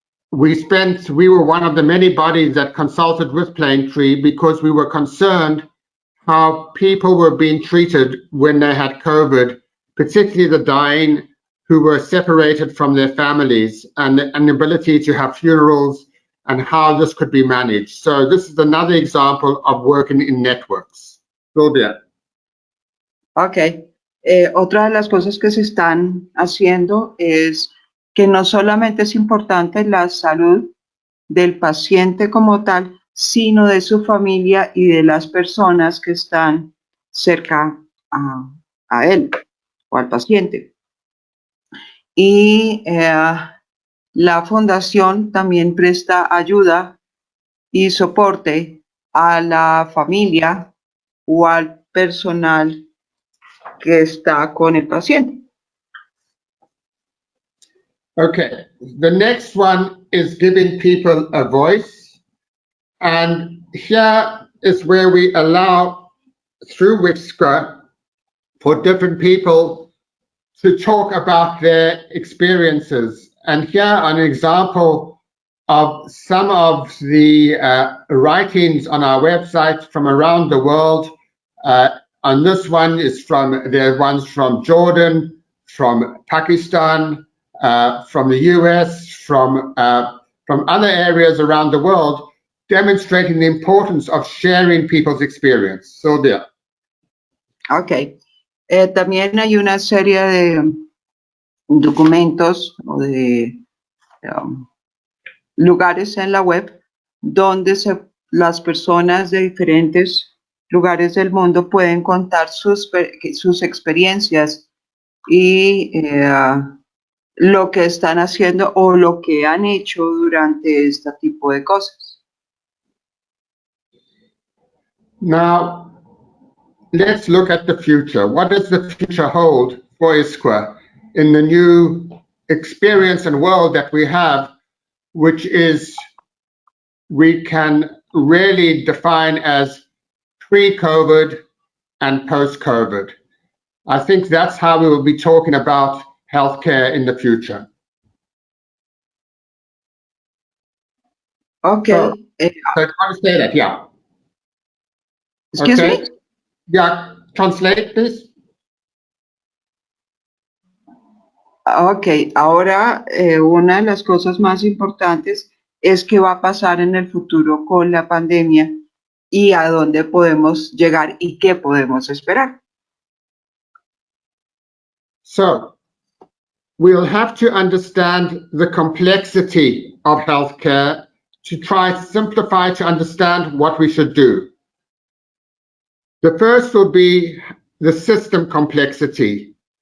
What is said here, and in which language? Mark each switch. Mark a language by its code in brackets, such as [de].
[en] We were one of the many bodies that consulted with Plane Tree because we were concerned how people were being treated when they had COVID, particularly the dying who were separated from their families, and the ability to have funerals and how this could be managed. So this is another example of working in networks. Sylvia. Ok. [es] Otra de las cosas que se están haciendo es que no solamente es importante la salud del paciente como tal, sino de su familia y de las personas que están cerca a él o al paciente. Y la fundación también presta ayuda y soporte a la familia o al personal que está con el paciente. [en] Okay, the next one is giving people a voice. And here is where we allow, through ISQua, for different people to talk about their experiences. And here an example of some of the writings on our website from around the world. And this one is there are ones from Jordan, from Pakistan, from the US, from other areas around the world, demonstrating the importance of sharing people's experience. So there. Ok. [es] También hay una serie de documentos o de lugares en la web donde las personas de diferentes lugares del mundo pueden contar sus experiencias y lo que están haciendo o lo que han hecho durante este tipo de cosas. [en] Now, let's look at the future. What does the future hold for ISQua in the new experience and world that we have, which is we can really define as pre-COVID and post-COVID? I think that's how we will be talking about healthcare in the future. Okay. So translate it, yeah. Excuse me? Yeah, translate this. [es] Ok, ahora una de las cosas más importantes es qué va a pasar en el futuro con la pandemia y a dónde podemos llegar y qué podemos esperar. [en] So, we'll have to understand the complexity of healthcare to try to simplify to understand what we should do. The first will be the system complexity.